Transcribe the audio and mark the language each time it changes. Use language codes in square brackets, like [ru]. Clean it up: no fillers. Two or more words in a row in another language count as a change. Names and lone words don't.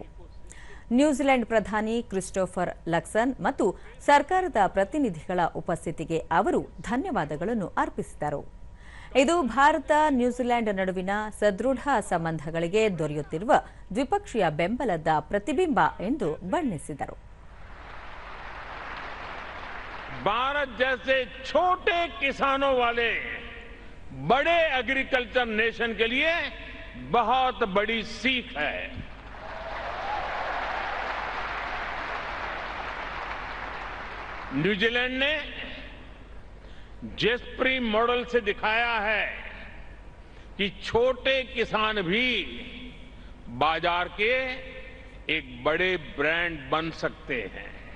[kn] ನ್ಯೂಜಿಲೆಂಡ್ ಪ್ರಧಾನಿ ಕ್ರಿಸ್ಟೋಫರ್ ಲಕ್ಸನ್ ಮತ್ತು ಸರ್ಕಾರದ ಪ್ರತಿನಿಧಿಗಳ ಉಪಸ್ಥಿತಿಗೆ ಅವರು ಧನ್ಯವಾದಗಳನ್ನು ಅರ್ಪಿಸಿದರು. ಇದು ಭಾರತ ನ್ಯೂಜಿಲೆಂಡ್ ನಡುವಿನ ಸದೃಢ ಸಂಬಂಧಗಳಿಗೆ ದೊರೆಯುತ್ತಿರುವ ದ್ವಿಪಕ್ಷೀಯ ಬೆಂಬಲದ ಪ್ರತಿಬಿಂಬ ಎಂದು ಬಣ್ಣಿಸಿದರು. [hi] भारत जैसे छोटे किसानों वाले बड़े [en] agriculture nation [hi] के लिए बहुत बड़ी सीख है. न्यूजीलैंड ने जेस्प्री मॉडल से दिखाया है कि छोटे किसान भी बाजार के एक बड़े ब्रांड बन सकते हैं.